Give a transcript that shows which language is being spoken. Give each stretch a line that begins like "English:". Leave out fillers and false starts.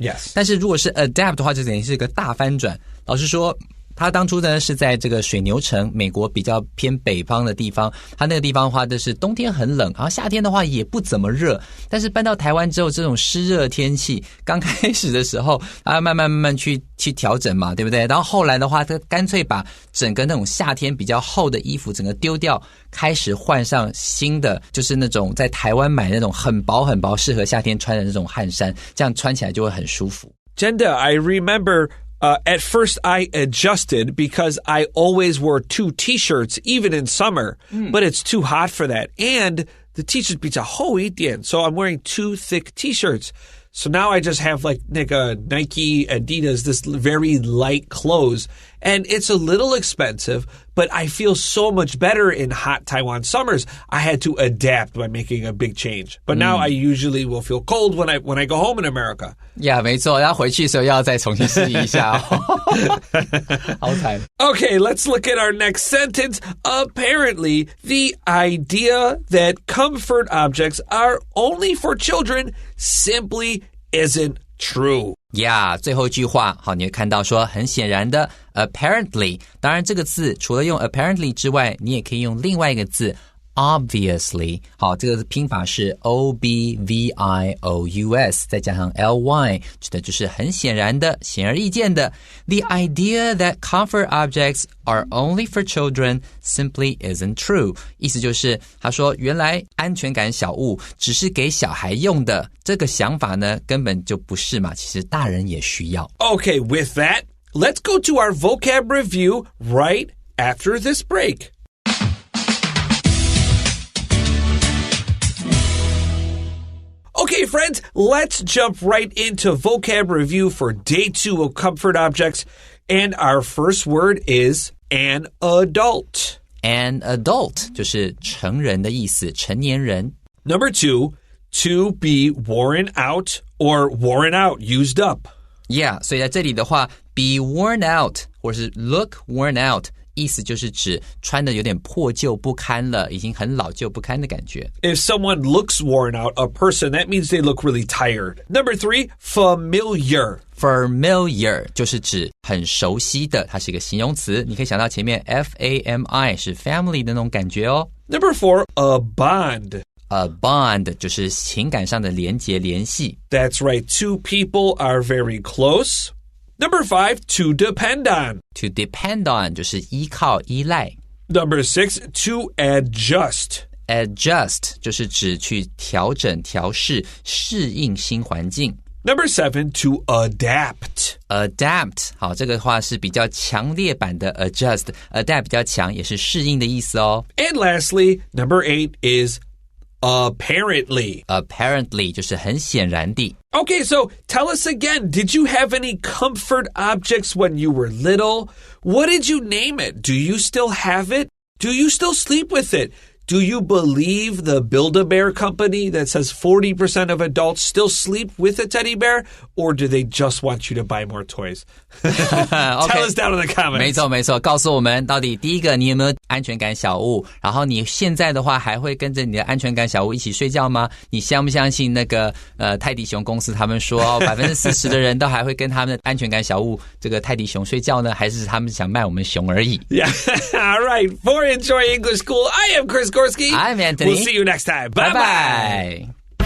English: Yes.
Chinese: 但是如果是 adapt 的话，就等于是一个大翻转。老师说他当初呢是在这个水牛城，美国比较偏北方的地方。他那个地方的话，就是冬天很冷，然后夏天的话也不怎么热。但是搬到台湾之后，这种湿热天气，刚开始的时候，他慢慢去调整嘛，对不对？然后后来的话，他干脆把整个那种夏天比较厚的衣服整个丢掉，开始换上新的，就是那种在台湾买那种很薄很薄，适合夏天穿的那种汗衫，这样穿起来就会很舒服。
English: 真的 I remember...at first, I adjusted because I always wore two t-shirts, even in summer. But it's too hot for that. And the t-shirts 比较厚一点, so I'm wearing two thick t-shirts. So now I just have like Nike, Adidas, this very light clothes. And it's a little expensive, but I feel so much better in hot Taiwan summers. I had to adapt by making a big change. But now I usually will feel cold when I go home in America.
Chinese: Yeah, 没错，要回去的时候要再重新适应一下好惨。
English: Okay, let's look at our next sentence. Apparently, the idea that comfort objects are only for children simply isn't true.
Chinese: Yeah, 最后一句话，好，你会看到说，很显然的 apparently， 当然这个字除了用 apparently 之外，你也可以用另外一个字obviously， 好，这个拼法是 obvious， 再加上 ly， 指的就是很显然的、显而易见的。
English: The idea that comfort objects are only for children simply isn't true。
Chinese: 意思就是，他说原来安全感小物只是给小孩用的，这个想法呢根本就不是嘛，其实大人也需要。
English: Okay, with that, let's go to our vocab review right after this break.Okay, friends, let's jump right into vocab review for day 2 of comfort objects. And our first word is an adult.
Chinese: An adult 就是成人的意思，成年人。
English: Number 2, to be worn out or worn out, used up.
Chinese: Yeah, 所以在这里的话 be worn out 或是 look worn out意思就是指穿的有点破旧不堪了，已经很老旧不堪的感觉。
English: If someone looks worn out, a person, that means they look really tired. Number 3, familiar.
Chinese: Familiar 就是指很熟悉的，它是一个形容词，你可以想到前面 F-A-M-I 是 family 的那种感觉哦。
English: Number 4, a bond.
Chinese: A bond 就是情感上的连结联系。
English: That's right, two people are very close.Number 5, to depend on.
Chinese: To depend on 就是依靠、依赖。
English: Number 6, to adjust.
Chinese: Adjust 就是指去调整、调试、适应新环境。
English: Number 7, to adapt.
Chinese: Adapt 好，这个话是比较强烈版的 adjust。 Adapt 比较强，也是适应的意思哦。
English: And lastly, number 8 is apparently.
Chinese: Apparently 就是很显然地。
English: Okay, so tell us again, did you have any comfort objects when you were little? What did you name it? Do you still have it? Do you still sleep with it? Do you believe the Build-A-Bear company that says 40% of adults still sleep with a teddy bear? Or do they just want you to buy more toys? Tell us down in the comments.
Chinese: 没错没错，告诉我们到底第一个你有没有安全感小物，然后你现在的话还会跟着你的安全感小物一起睡觉吗？你相不相信那个泰迪熊公司他们说40%的人都还会跟他们的安全感小物这个泰迪熊睡觉呢？还是他们想卖我们熊而已？
English: Yeah, all right. For Enjoy English School, I am Chris Gorski. I'm Anthony. We'll see you next time. Bye-bye.